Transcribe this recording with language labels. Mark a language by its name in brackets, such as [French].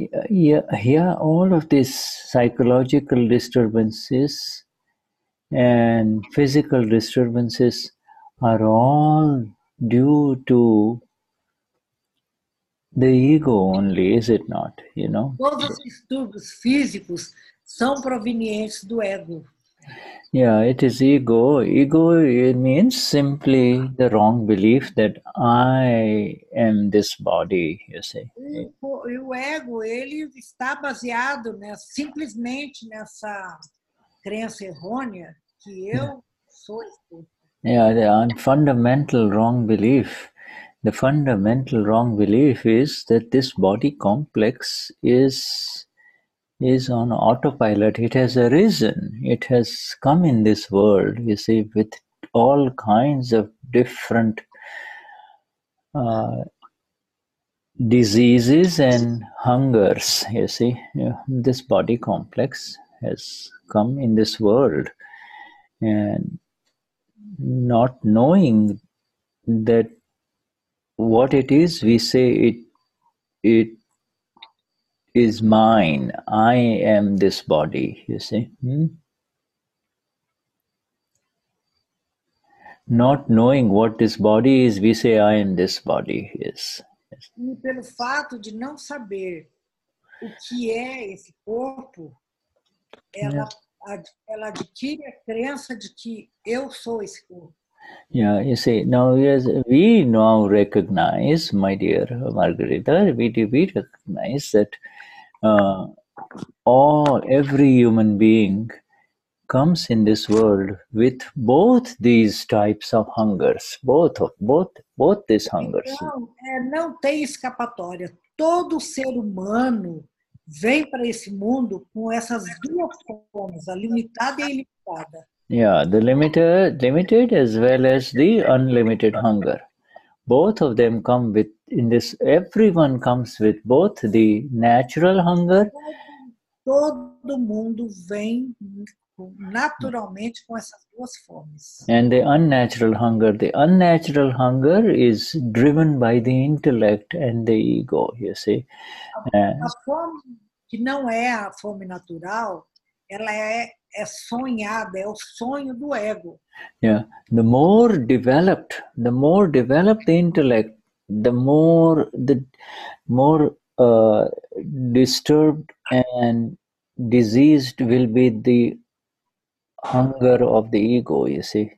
[English] Yeah, all of these psychological disturbances and physical disturbances are all due to the ego only, is it not? You know? [Portuguese] Todos os distúrbios físicos são provenientes do ego. [English] Yeah, it is ego. Ego, it means simply the wrong belief that I am this body, you see. [Portuguese] E o ego, ele está baseado simplesmente nessa crença errônea que eu sou isso. [English] Yeah, the fundamental wrong belief. The fundamental wrong belief is that this body complex is on autopilot. It has arisen. It has come in this world, you see, with all kinds of different diseases and hungers, you see. This body complex has come in this world, and not knowing that what it is, we say it is mine. I am this body, you see. Not knowing what this body is, we say I am this body. Yes. [Portuguese] E pelo fato de não saber o que é esse corpo, ela adquire a crença de que eu sou esse corpo. [English] Yeah, you see, now yes, we now recognize, my dear Margarita, we recognize that every human being comes in this world with both these types of hungers, both these hungers. [Portuguese] Então, não tem escapatória. Todo ser humano vem para esse mundo com essas duas formas, a limitada e a ilimitada. [English] Yeah, the limited as well as the unlimited hunger. Both of them come with, in this, everyone comes with both the natural hunger. [Portuguese] Todo mundo vem naturalmente com essas duas formas. [English] And the unnatural hunger. The unnatural hunger is driven by the intellect and the ego, you see. [Portuguese] A fome que não é a fome natural, ela é sonhada, é o sonho do ego. [English] Yeah, the more developed the intellect, the more disturbed and diseased will be the hunger of the ego, you see.